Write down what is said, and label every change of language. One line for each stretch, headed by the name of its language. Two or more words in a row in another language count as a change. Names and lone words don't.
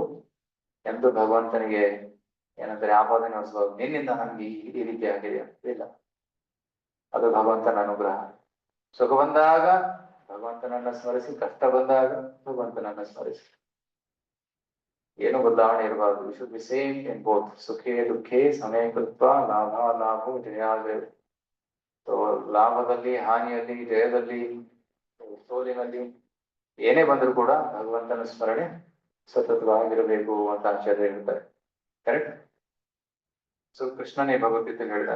Kannada: ಎಂದು ಭಗವಂತನಿಗೆ ಏನಂತಾರೆ ಆಪಾದನೆ ಹೊರಿಸಬಹುದು, ನಿನ್ನಿಂದ ನಮ್ಗೆ ಈ ರೀತಿ ಆಗಿದೆ ಇಲ್ಲ. ಅದು ಭಗವಂತನ ಅನುಗ್ರಹ. ಸುಖ ಬಂದಾಗ ಭಗವಂತನನ್ನ ಸ್ಮರಿಸಿ, ಕಷ್ಟ ಬಂದಾಗ ಭಗವಂತನನ್ನ ಸ್ಮರಿಸಿ. ಏನು ಬದಲಾವಣೆ ಇರಬಾರ್ದು.
English: we should be same in both
Sanskrit: ಸುಖೇ ದುಃಖೇ ಸಮಯ ಕೃತ್ವ ಲಾಭ ಲಾಭೋ ಜಯಾಜಯ.
Kannada: ಲಾಭದಲ್ಲಿ, ಹಾನಿಯಲ್ಲಿ, ಜಯದಲ್ಲಿ, ಸೋಲಿನಲ್ಲಿ ಏನೇ ಬಂದರೂ ಕೂಡ ಭಗವಂತನ ಸ್ಮರಣೆ ಸತತವಾಗಿರಬೇಕು ಅಂತ ಆಚಾರ್ಯ ಹೇಳ್ತಾರೆ. ಕರೆಕ್ಟ್. ಸೊ ಕೃಷ್ಣನೇ ಭಗವದ್ಗೀತೆ ಹೇಳಿದಾನೆ.